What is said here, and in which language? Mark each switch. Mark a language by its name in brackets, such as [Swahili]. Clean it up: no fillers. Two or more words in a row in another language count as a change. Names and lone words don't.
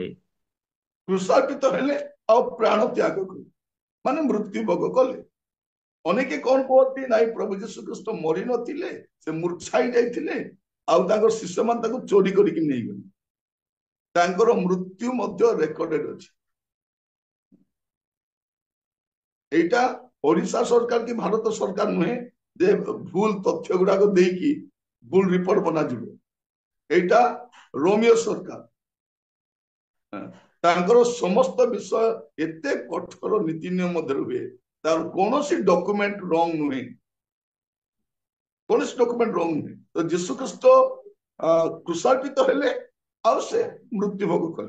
[Odia] କୃଷାର୍ପିତ ହେଲେ ଆଉ ପ୍ରାଣ ତ୍ୟାଗ କଲେ, ମାନେ ମୃତ୍ୟୁ ଭୋଗ କଲେ। ଅନେକେ କଣ କୁହନ୍ତି, ନାଇଁ ପ୍ରଭୁ ଯୀଶୁ ଖ୍ରୀଷ୍ଟ ମରି ନଥିଲେ, ସେ ମୂର୍ଚ୍ଛାଇ ଯାଇଥିଲେ, ଆଉ ତାଙ୍କର ଶିଷ୍ୟମାନେ ତାଙ୍କୁ ଚୋରି କରିକି ନେଇଗଲେ। ତାଙ୍କର ମୃତ୍ୟୁ ମଧ୍ୟ ରେକର୍ଡେଡ ଅଛି। ଏଇଟା ଓଡ଼ିଶା ସରକାର କି ଭାରତ ସରକାର ନୁହେ ଯେ ଭୁଲ ତଥ୍ୟ ଗୁଡ଼ାକ ଦେଇକି ଭୁଲ ରିପୋର୍ଟ বনাଯିବ। এইটা ରୋମିଓ ସରକାର, ତାଙ୍କର ସମସ୍ତ ବିଷୟ ଏତେ କଠୋର ନୀତି ନିୟମ ମଧ୍ୟରେ ହୁଏ, ତାର କୌଣସି [English] document wrong [Odia] ନୁହେଁ, କୌଣସି [English] document wrong [Odia] ନୁହେଁ। ତ ଯୀଶୁ ଖ୍ରୀଷ୍ଟ କୃଷାର୍ପିତ ହେଲେ ଆଉ ସେ ମୃତ୍ୟୁ ଭୋଗ କଲେ।